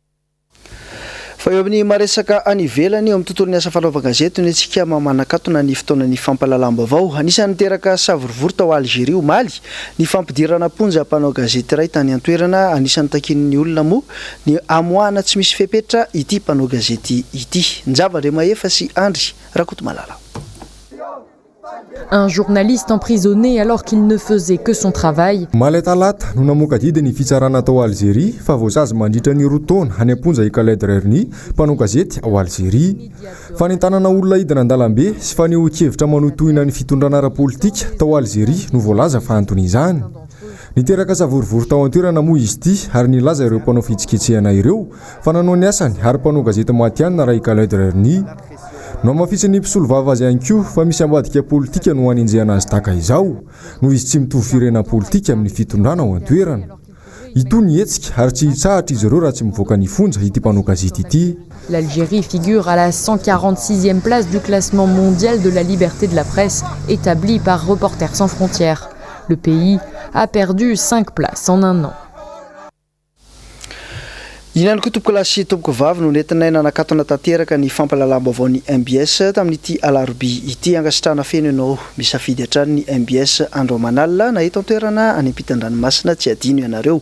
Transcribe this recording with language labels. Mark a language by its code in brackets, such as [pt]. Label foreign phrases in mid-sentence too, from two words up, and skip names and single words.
[mg] Fa eo amin'ny maresaka any ivelany eo amin'ny tontolon'ny asa fanaovan-gazety ny antsika mamanakatona ny fotoanan'ny fampalalam-baovao anisan'ny niteraka savorovory tao Algérie omaly ny fampidirana ponja mpanao gazety iray tany an-toerana anisan'ny takin'ny olona moa ny amoahana tsy misy fepetra ity mpanao gazety ity. Njavandre Mahefa sy Andry Rakotomalala. [fr] Un journaliste emprisonné alors qu'il ne faisait que son travail. [mg] Malatalata no namoaka didiny fitsarana tao Algérie fa voasazy mandritra ny roa taona any amponja i Khaled Rerni mpanao gazety ao Algérie. Fanentanana olona hidina an-dalambe sy fanehoan-kevitra manotohina ny fitondrana ara-politika tao Algérie no voalaza fa antony izany. Niteraka savorovory tao an-toerana moa izy ity ary nilaza ireo mpanao fitsiketsehana ireo fa nanao ny asany ary mpanao gazety matianina raha i Khaled Rerni. No mafitsy ny mpisolo vava azy ihany koa fa misy ambadika politika no hanenjehana azy taka izao no izy tsy mitovy firena politika amin'ny fitondrana ao an-toerana. Ito ny hetsika ary tsy hitsahatra izy ireo raha tsy mivoaka ny fonja ity mpanao gazety ity. [fr] L'Algérie figure à la 146e place du classement mondial de la liberté de la presse établi par Reporters sans frontières. Le pays a perdu 5 places en un an. [mg] Inany koa tompoko lasy tompoko vavy no nentinay nanakatona tanteraka ny fampalalam-baovao ny MBS tamin'ity alarobia ity angasitrana feno ianao misafidy hatrany ny MBS andro amanalina na eto an-toerana any ampitan-dranomasina tsy adino ianareo.